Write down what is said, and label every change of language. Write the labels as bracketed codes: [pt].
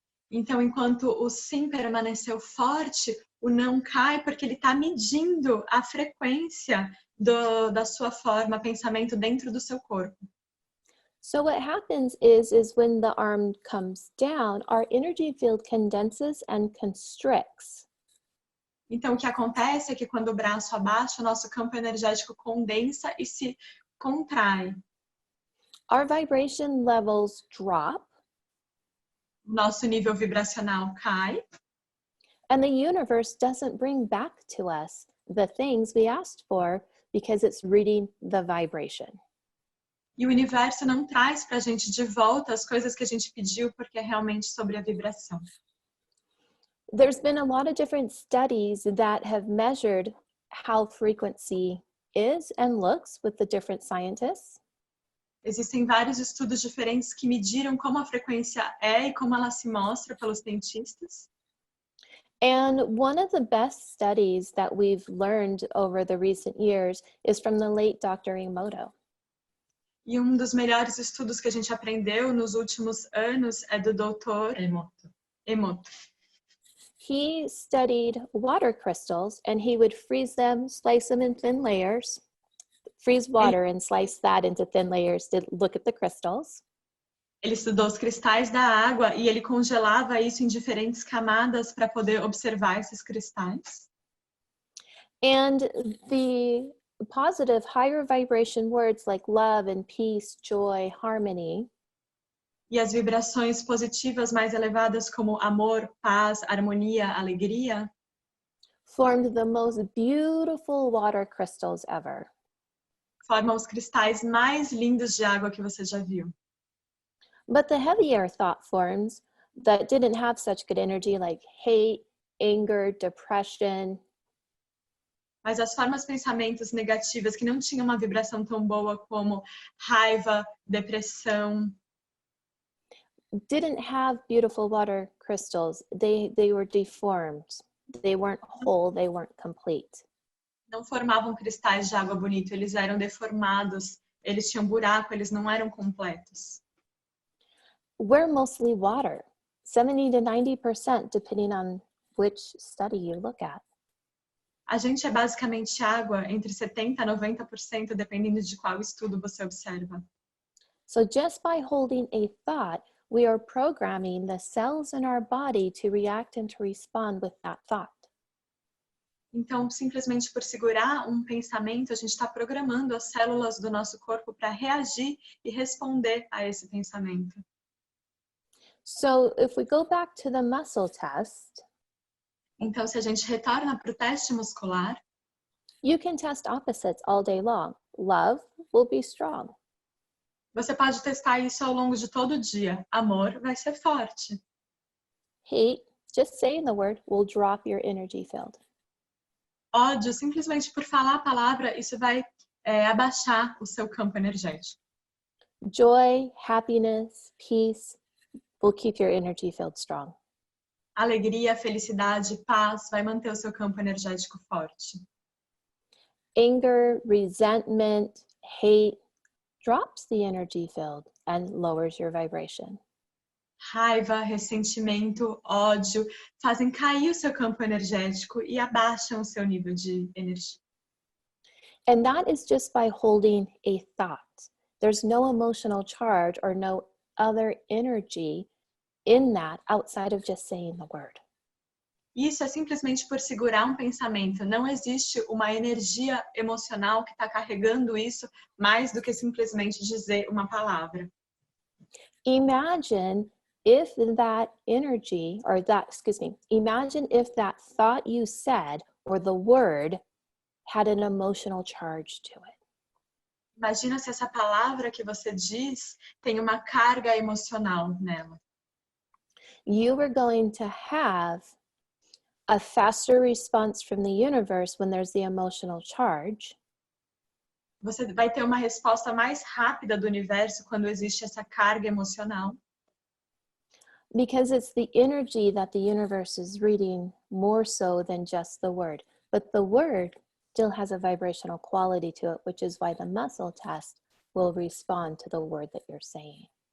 [pt] Então, enquanto o sim permaneceu forte, o não cai porque ele está medindo a frequência da sua forma, pensamento dentro do seu corpo. [en] So what happens is when the arm comes down, our energy field condenses and constricts. [pt] Então, o que acontece é que quando o braço abaixa, o nosso campo energético condensa e se contrai. [en] Our vibration levels drop, [pt] O nosso nível vibracional cai [en] and the universe doesn't bring back to us the things we asked for because it's reading the vibration. [pt] e o universo não traz para a gente de volta as coisas que a gente pediu porque é realmente sobre a vibração. [en] There's been a lot of different studies that have measured how frequency is and looks with the different scientists. [pt] Existem vários estudos diferentes que mediram como a frequência é e como ela se mostra pelos cientistas. [en] And one of the best studies that we've learned over the recent years is from the late Dr. Emoto. [pt] E um dos melhores estudos que a gente aprendeu nos últimos anos é do Dr. Emoto. [en] He studied water crystals and he would freeze them, slice them in thin layers, freeze water and slice that into thin layers to look at the crystals. [pt] Ele estudou os cristais da água e ele congelava isso em diferentes camadas para poder observar esses cristais. [en] And the positive higher vibration words like love and peace, joy, harmony, [pt] E as vibrações positivas mais elevadas como amor, paz, harmonia, alegria, [en] formed the most beautiful water crystals ever. [pt] formam os cristais mais lindos de água que você já viu. [en] But the heavier thought forms that didn't have such good energy, like hate, anger, depression, [pt] Mas as formas pensamentos negativas que não tinham uma vibração tão boa como raiva, depressão, [en] didn't have beautiful water crystals. They were deformed. They weren't whole, they weren't complete. [pt] não formavam cristais de água bonito, eles eram deformados, eles tinham buraco, eles não eram completos. [en] We're mostly water, 70 to 90%, depending on which study you look at. [pt] A gente é basicamente água, entre 70% a 90%, dependendo de qual estudo você observa. [en] So just by holding a thought, we are programming the cells in our body to react and to respond with that thought. [pt] Então, simplesmente por segurar um pensamento, a gente está programando as células do nosso corpo para reagir e responder a esse pensamento. [en] So if we go back to the muscle test, [pt] Então, se a gente retorna para o teste muscular, [en] you can test opposites all day long. Love will be strong. [pt] você pode testar isso ao longo de todo o dia. Amor vai ser forte. [en] Hate, just saying the word, will drop your energy field. [pt] Ódio, simplesmente por falar a palavra, isso vai abaixar o seu campo energético. [en] Joy, happiness, peace will keep your energy field strong. [pt] Alegria, felicidade, paz vai manter o seu campo energético forte. [en] Anger, resentment, hate drops the energy field and lowers your vibration. [pt] Raiva, ressentimento, ódio fazem cair o seu campo energético e abaixam o seu nível de energia. [en] And that is just by holding a thought. There's no emotional charge or no other energy in that outside of just saying the word. [pt] Isso é simplesmente por segurar um pensamento. Não existe uma energia emocional que está carregando isso mais do que simplesmente dizer uma palavra. [en] Imagine if that energy, or that, imagine if that thought you said or the word had an emotional charge to it. [pt] Imagina se essa palavra que você diz tem uma carga emocional nela. [en] You are going to have a faster response from the universe when there's the emotional charge. [pt] Você vai ter uma resposta mais rápida do universo quando existe essa carga emocional. [en] Because it's the energy that the universe is reading more so than just the word. But the word still has a vibrational quality to it, which is why the muscle test will respond to the word that you're saying.